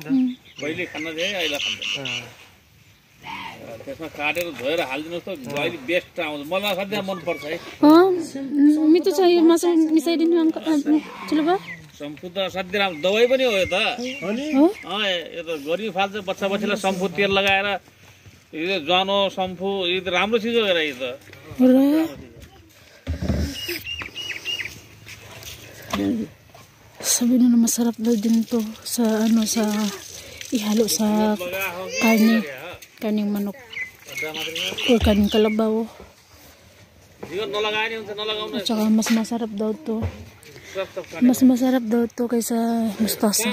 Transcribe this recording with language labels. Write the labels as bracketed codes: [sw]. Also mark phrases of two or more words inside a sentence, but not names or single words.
[ne] पहिले खान दे अहिले खान्छ त्यसमा काटेर धोएर हाल्दिनुस् त अहिले बेस्ट आउँछ मलाई सधैँ मन पर्छ है हो मिठो छ यो मासु मिसाइदिनु अंकल चलो बा सम्पु त सधैँ राम्रो दबाई पनि हो यो त हो यो त गरी फाल्छ बच्चा बच्चालाई सम्पु तेल लगाएर यो ज्वानो सम्पु यो त राम्रो चिज हो यो त [tl] sabi na masarap daw din to sa sa ihalo sa kaning manok o kaning kalabaw at saka mas masarap daw to kaysa mustasa.